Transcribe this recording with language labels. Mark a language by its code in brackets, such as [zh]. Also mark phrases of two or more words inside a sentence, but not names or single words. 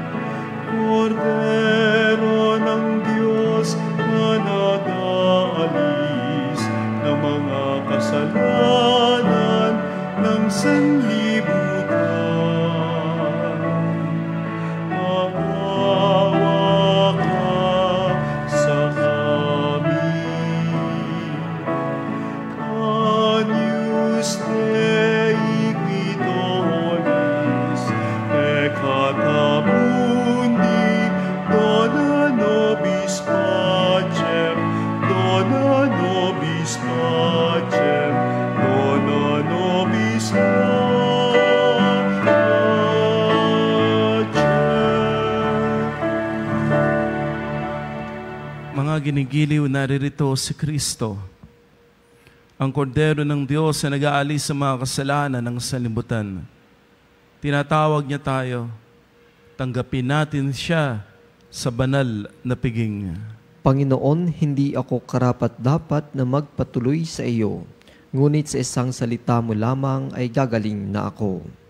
[tl] Kordero ng Diyos na nag-aalis ng mga kasalanan ng sanlibutan. Maawa ka sa amin. [la] Agnus Dei qui tollis peccata mundi, dona nobis pacem, dona nobis pacem, dona nobis pacem. [tl] Mga ginigiliw, naririto si Kristo, ang kordero ng Diyos na nag-aalis sa mga kasalanan ng sanlibutan. Tinatawag niya tayo, tanggapin natin siya sa banal na piging. Panginoon, hindi ako karapat-dapat na magpatuloy sa iyo, ngunit sa isang salita mo lamang ay gagaling na ako.